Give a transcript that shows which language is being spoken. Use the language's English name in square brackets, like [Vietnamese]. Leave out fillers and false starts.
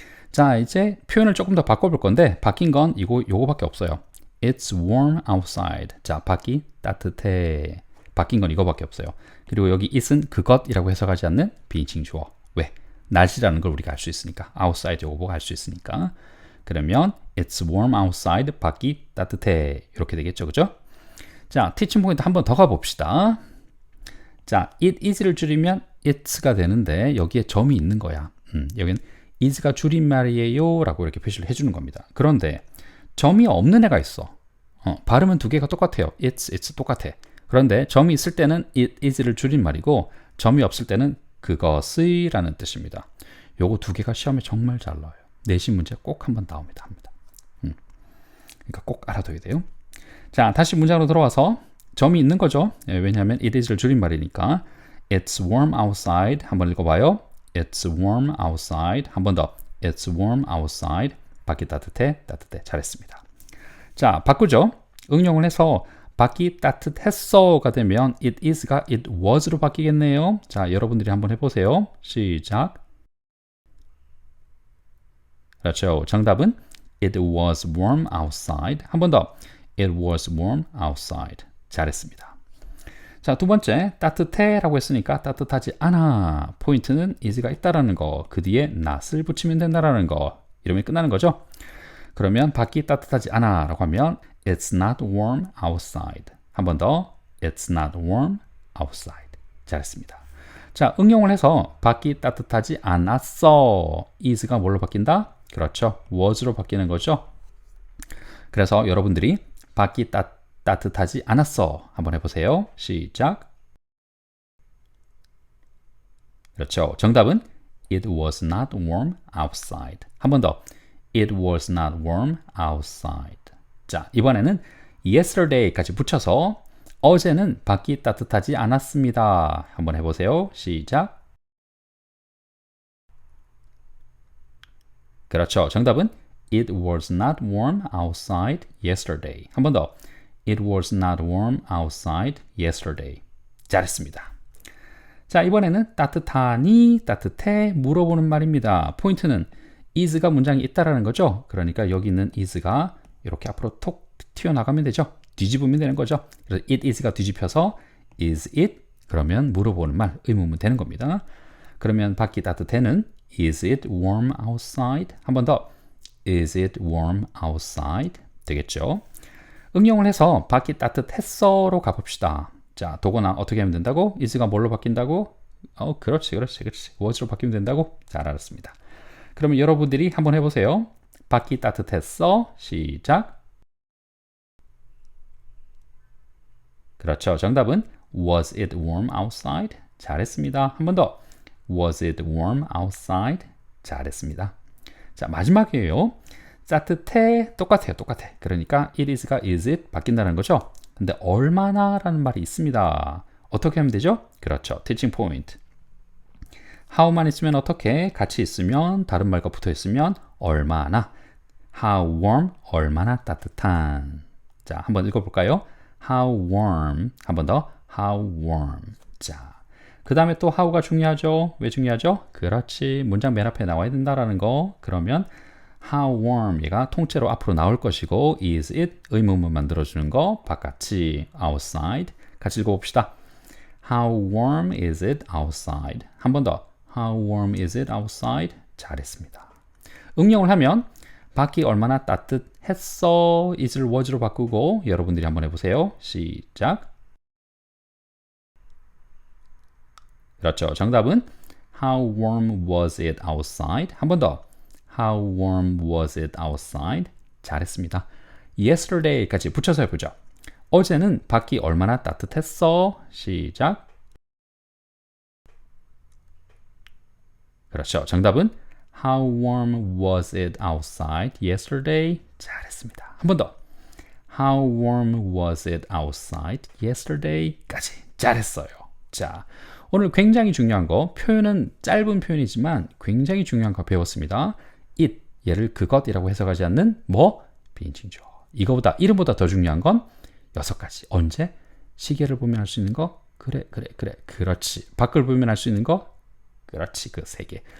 [Korean] 자, 이제 표현을 조금 더 바꿔볼 건데 바뀐 건 요거밖에 없어요. [English] It's warm outside. [Korean] 자, 밖이 따뜻해. 바뀐 건 이거밖에 없어요. 그리고 여기 it은 그것이라고 해석하지 않는 비인칭 주어. 왜? 날씨라는 걸 우리가 알 수 있으니까. outside 요거 보고 알 수 있으니까. 그러면 [English] It's warm outside. [Korean] 밖이 따뜻해. 이렇게 되겠죠. 그죠? 자, 티칭 포인트 한 번 더 가봅시다. 자, it is를 줄이면 it's가 되는데 여기에 점이 있는 거야. 여기는 is가 줄임말이에요 라고 이렇게 표시를 해주는 겁니다. 그런데 점이 없는 애가 있어. 발음은 두 개가 똑같아요. it's 똑같아. 그런데 점이 있을 때는 it is를 줄임말이고 점이 없을 때는 그것의 라는 뜻입니다. 요거 두 개가 시험에 정말 잘 나와요. 내신 문제 꼭 한번 나옵니다. 그러니까 꼭 알아둬야 돼요. 자, 다시 문장으로 들어와서 점이 있는 거죠. 왜냐하면 it is를 줄임말이니까 It's warm outside. 한번 읽어봐요. [English] It's warm outside. [Korean] 한 번 더. [English] It's warm outside. [Korean] 밖이 따뜻해. 따뜻해. 잘했습니다. 자, 바꾸죠. 응용을 해서 밖이 따뜻했어가 되면 it is가 it was로 바뀌겠네요. 자, 여러분들이 한번 해보세요. 시작. 그렇죠. 정답은 [English] it was warm outside. 한 번 더. It was warm outside. 잘했습니다. [Korean] 자, 두 번째, 따뜻해 라고 했으니까 따뜻하지 않아. 포인트는 is가 있다라는 거, 그 뒤에 not을 붙이면 된다라는 거. 이러면 끝나는 거죠. 그러면 밖이 따뜻하지 않아 라고 하면 [English] It's not warm outside. [Korean] 한 번 더, [English] It's not warm outside. [Korean] 잘했습니다. 자, 응용을 해서 밖이 따뜻하지 않았어. is가 뭘로 바뀐다? 그렇죠. was로 바뀌는 거죠. 그래서 여러분들이 밖이 따뜻하지 않았어. 한번 해보세요. 시작. 그렇죠. 정답은 [English] It was not warm outside. 한 번 더. It was not warm outside. [Korean] 자, 이번에는 yesterday까지 붙여서 어제는 밖이 따뜻하지 않았습니다. 한번 해보세요. 시작. 그렇죠. 정답은 [English] It was not warm outside yesterday. [Korean] 한 번 더. [English] It was not warm outside yesterday. [Korean] 잘했습니다. 자, 이번에는 따뜻하니, 따뜻해 물어보는 말입니다. 포인트는 is가 문장이 있다라는 거죠. 그러니까 여기 있는 is가 이렇게 앞으로 톡 튀어나가면 되죠. 뒤집으면 되는 거죠. 그래서 it is가 뒤집혀서 is it? 그러면 물어보는 말, 의문문 되는 겁니다. 그러면 밖이 따뜻해는 [English] is it warm outside? [Korean] 한 번 더. [English] Is it warm outside? 되겠죠. [Korean] 응용을 해서 밖이 따뜻했어로 가봅시다. 자, 도거나 어떻게 하면 된다고? is가 뭘로 바뀐다고? 그렇지. was로 바뀌면 된다고? 잘 알았습니다. 그러면 여러분들이 한번 해보세요. 밖이 따뜻했어. 시작. 그렇죠. 정답은 [English] Was it warm outside? [Korean] 잘했습니다. 한 번 더. [English] Was it warm outside? [Korean] 잘했습니다. 자, 마지막이에요. 따뜻해. 똑같아요. 그러니까 it is가 is it 바뀐다는 거죠. 근데 얼마나 라는 말이 있습니다. 어떻게 하면 되죠? 그렇죠. teaching point. how만 있으면 어떻게? 같이 있으면 다른 말과 붙어 있으면 얼마나. how warm 얼마나 따뜻한. 자, 한번 읽어볼까요? how warm 한 번 더. [English] how warm. [Korean] 자, 그 다음에 또 how가 중요하죠. 왜 중요하죠? 그렇지. 문장 맨 앞에 나와야 된다라는 거. 그러면 how warm 얘가 통째로 앞으로 나올 것이고 is it 의문문 만들어주는 거 바깥이 outside. 같이 읽어봅시다. [English] How warm is it outside? [Korean] 한 번 더. [English] How warm is it outside? [Korean] 잘했습니다. 응용을 하면 밖이 얼마나 따뜻했어? is를 was로 바꾸고 여러분들이 한번 해보세요. 시작. 그렇죠. 정답은 [English] How warm was it outside? [Korean] 한 번 더. [English] How warm was it outside? [Korean] 잘했습니다. Yesterday까지 붙여서 해보죠. 어제는 밖이 얼마나 따뜻했어? 시작. 그렇죠. 정답은 [English] How warm was it outside yesterday? [Korean] 잘했습니다. 한 번 더. [English] How warm was it outside yesterday [Korean] 까지 잘했어요. 자, 오늘 굉장히 중요한 거, 표현은 짧은 표현이지만 굉장히 중요한 거 배웠습니다. it, 얘를 그것이라고 해석하지 않는 뭐? 비인칭조. 이거보다, 이름보다 더 중요한 건 6가지. 언제? 시계를 보면 할 수 있는 거? 그래. 그렇지. 밖을 보면 할 수 있는 거? 그렇지. 그 3개.